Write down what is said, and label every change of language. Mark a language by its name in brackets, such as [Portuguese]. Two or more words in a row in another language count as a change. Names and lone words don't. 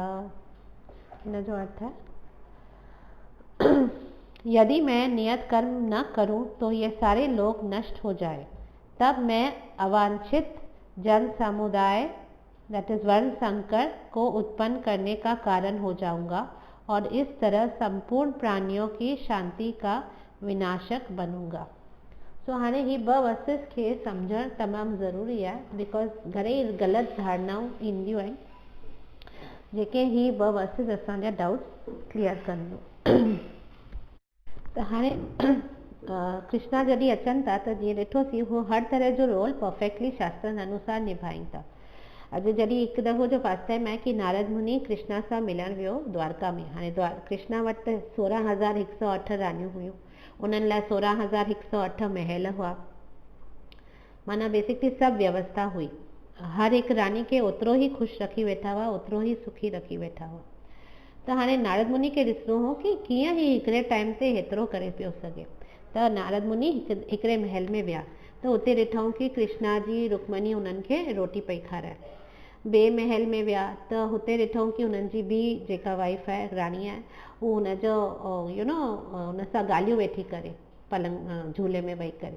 [Hindi] इन जो अर्थ है, यदि मैं नियत कर्म न करूं तो ये सारे लोग नष्ट हो जाए, तब मैं अवांछित जन समुदाय [English] that is [Hindi] वर्ण संकर को उत्पन्न करने का कारण हो जाऊंगा और इस तरह संपूर्ण प्राणियों की शांति का विनाशक बनूंगा। [Sindhi] सो हाणे ही ॿ वर्सिस खे सम्झणु तमामु ज़रूरी आहे बिकॉज़ घणेई ग़लति धारणाऊं ईंदियूं आहिनि जेके ही ॿ वर्सिस असांजा [English] doubts clear [Sindhi] कंदियूं। त हाणे कृष्णा जॾहिं अचनि था त जीअं ॾिठोसीं उहो हर तरह जो [English] role perfectly [Sindhi] शास्त्रनि अनुसार निभाइनि था। अॼु जॾहिं हिकु दफ़ो जो पास टाइम आहे कि नारद मुनि कृष्णा सां मिलण वियो द्वारका में। हाणे कृष्णा वटि 16,108 रानियूं हुयूं, उन्हनि लाइ 16,108 महल हुआ, माना बेसिकली सभु व्यवस्था हुई। हर हिकु रानी खे ओतिरो ई ख़ुशि रखी वेठा हुआ, ओतिरो ई सुखी रखी वेठा हुआ। त हाणे नारद मुनि खे ॾिसणो हो कि कीअं ही हिकिड़े टाइम ते हेतिरो करे पियो सघे। त नारद मुनि हिकिड़े महल में विया त उते ॾिठऊं कि कृष्णा जी रुक्मणी उन्हनि खे रोटी पई खाराए। ॿिए महल में विया त हुते ॾिठऊं कि हुननि जी ॿी जेका वाइफ आहे, राणी आहे, उहो हुनजो हुन सां ॻाल्हियूं वेठी करे पलंग झूले में वेही करे।